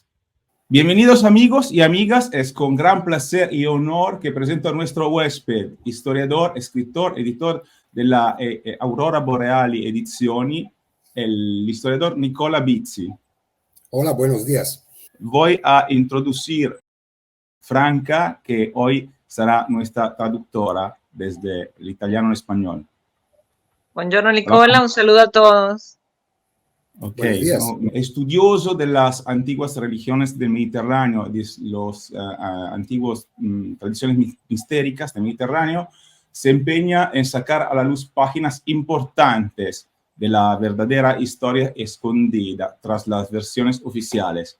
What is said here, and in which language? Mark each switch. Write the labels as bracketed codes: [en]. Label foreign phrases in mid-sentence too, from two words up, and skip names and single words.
[es] Bienvenidos amigos y amigas, es con gran placer y honor que presento a nuestro huésped, historiador, escritor, editor de la Aurora Boreali Edizioni, el historiador Nicola Bizzi. Hola, buenos días. Voy a introducir Franca, que hoy será nuestra traductora desde el italiano al español. Buongiorno Nicola, un saludo a todos. Ok, estudioso de las antiguas religiones del Mediterráneo, de los antiguos tradiciones mistéricas del Mediterráneo, se empeña en sacar a la luz páginas importantes de la verdadera historia escondida tras las versiones oficiales.